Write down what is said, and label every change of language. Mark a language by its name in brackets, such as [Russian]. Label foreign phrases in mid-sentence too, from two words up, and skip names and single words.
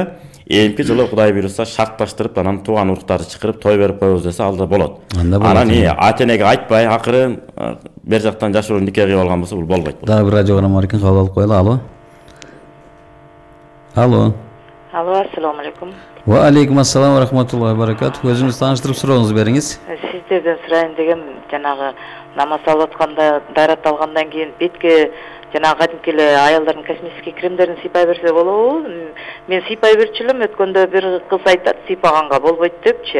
[Kyrgyz] Эмки жылы Кудай буйруса шартташтырып, анан тууган уруктарды чакырып той берип коебуз десе алда болот. Анан ата-энеге айтпай, акырын бер жактан жашыруу нике кылып алган болсо бул болбойт. Дагы бир радио угарман бар экен, кабыл алып коелу. Алло. Алло. Алло, [Arabic] السلام عليكم. وعليكم السلام ورحمة الله وبركاته. [Kyrgyz] Өзүңүз тааныштырып сурооңузду бериңиз. Сиздерден сурайын дегем, жанагы намаз алып атканда, дайрат алгандан кийин бетке жанагы кадимки эле аялдардын косметический кремдерин сыйпай берсе болобу? Мен сыйпай берчү элем, өткөндө бир кыз айтат, сыйпаганга болбойт депчи.